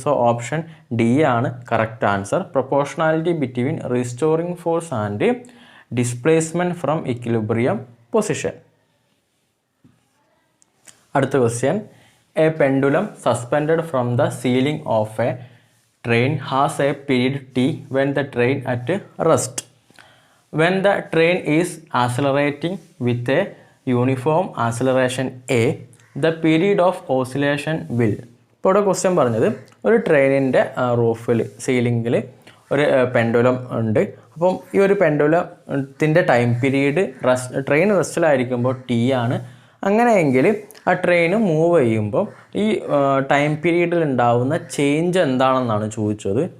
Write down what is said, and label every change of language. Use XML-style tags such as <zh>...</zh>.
<en>So option D ആണ് correct answer, proportionality between restoring force and displacement from equilibrium position.</en> <ml>അടുത്ത question,</ml> <en>A pendulum suspended from the ceiling of a train has a period T when the train at rest. When the train is accelerating with a uniform acceleration A, the period of oscillation will.</en> <ml>ഇപ്പോൾ ഇവിടെ question പറഞ്ഞത് ഒരു ട്രെയിനിൻ്റെ റൂഫിൽ സീലിങ്ങിൽ ഒരു pendulum ഉണ്ട്. അപ്പം ഈ ഒരു പെൻഡുലത്തിൻ്റെ ടൈം പീരീഡ് ട്രെയിൻ റെസ്റ്റിലായിരിക്കുമ്പോൾ T ആണ്. അങ്ങനെയെങ്കിൽ ആ ട്രെയിൻ മൂവ് ചെയ്യുമ്പോൾ ഈ ടൈം പീരീഡിൽ ഉണ്ടാവുന്ന ചേഞ്ച് എന്താണെന്നാണ് ചോദിച്ചത്.</ml>